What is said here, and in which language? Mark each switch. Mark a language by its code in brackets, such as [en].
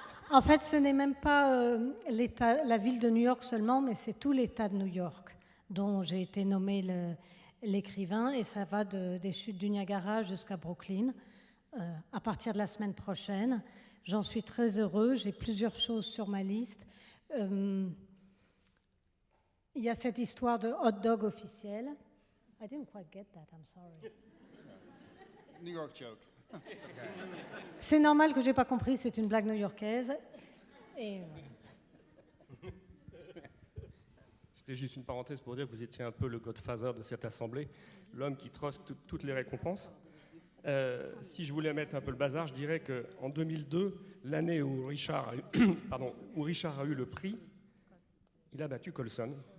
[fr] En fait, ce n'est même pas la ville de New York seulement, mais c'est tout l'État de New York dont j'ai été nommé l'écrivain, et ça va des chutes du Niagara jusqu'à Brooklyn à partir de la semaine prochaine. J'en suis très heureux, j'ai plusieurs choses sur ma liste. Il y a cette histoire de hot dog officiel. [en] I didn't quite get that, I'm sorry. New York joke. [fr] C'est normal que je n'ai pas compris, c'est une blague new-yorkaise. Et C'était juste une parenthèse pour dire que vous étiez un peu le godfather de cette assemblée, l'homme qui truste toutes les récompenses. Si je voulais mettre un peu le bazar, je dirais qu'en 2002, l'année où Richard a eu le prix, il a battu Colson.